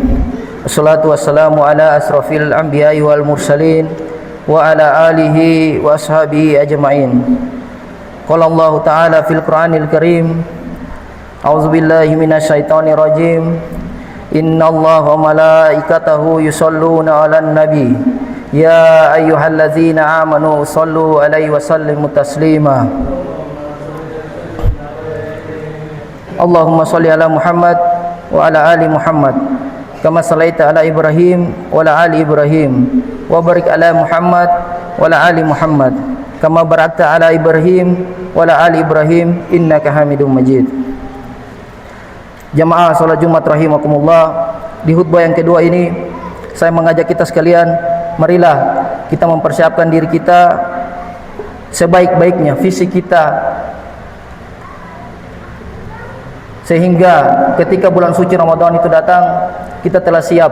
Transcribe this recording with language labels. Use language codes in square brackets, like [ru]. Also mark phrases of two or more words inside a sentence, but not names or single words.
[ar] والصلاة والسلام على أشرف الأنبياء والمرسلين وعلى آله وأصحابه أجمعين. قال الله تعالى في القرآن الكريم، أعوذ بالله من الشيطان الرجيم. إن الله وملائكته يصلون على النبي. يا أيها الذين آمنوا صلوا عليه وسلموا تسليما. اللهم صل على محمد وعلى آل محمد كما صليت على إبراهيم وعلى آل إبراهيم وبارك على محمد وعلى آل محمد كما باركت على إبراهيم وعلى آل إبراهيم إنك حميد مجيد. [id] Jamaah salat Jumat rahimakumullah, di khutbah yang kedua ini saya mengajak kita sekalian, marilah kita mempersiapkan diri kita sebaik-baiknya, fisik kita, sehingga ketika bulan suci Ramadan itu datang, kita telah siap.